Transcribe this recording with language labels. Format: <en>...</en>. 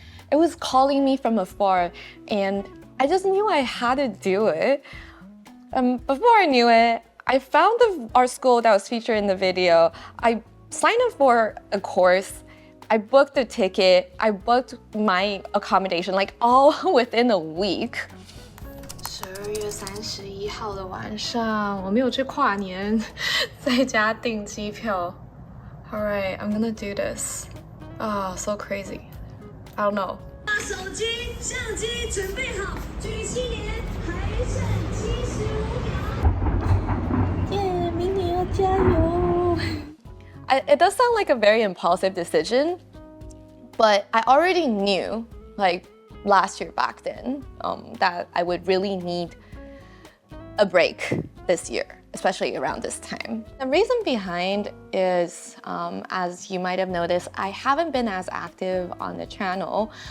<en>It was calling me from afar, and I just knew I had to do it. Before I knew it, I found the art school that was featured in the video. I signed up for a course. I booked the ticket. I booked my accommodation, like all within a week.</en> <zh>12月31号的晚上，我没有去跨年，在家订机票。</zh> <en>All right, I'm gonna do this. Ah, so crazy. I don't know.</en> <zh>手机、相机准备好，距离7年还剩75秒。耶，明年要加油。</zh> <en>It does sound like a very impulsive decision, but I already knew, like last year back then, that I would really need a break this year, especially around this time. The reason behind is, as you might have noticed, I haven't been as active on the channel.</en>